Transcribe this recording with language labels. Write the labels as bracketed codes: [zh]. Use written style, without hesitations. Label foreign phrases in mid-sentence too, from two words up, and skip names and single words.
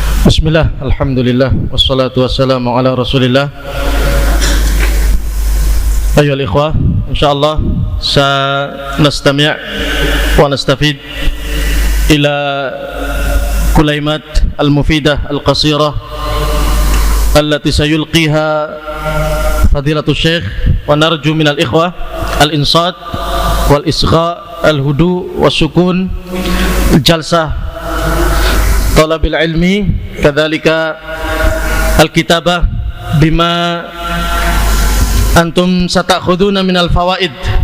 [ar] بسم الله، الحمد لله، والصلاة والسلام على رسول الله. أيها الإخوة, إن شاء الله سنستمع ونستفيد إلى كليمات المفيدة القصيرة التي سيلقيها فضيلة الشيخ، ونرجو من الإخوة الإنصات والإصغاء الهدوء والسكون جلسة طالب العلم، كذلك الكتابة بما أنتم ستأخذون من الفوائد.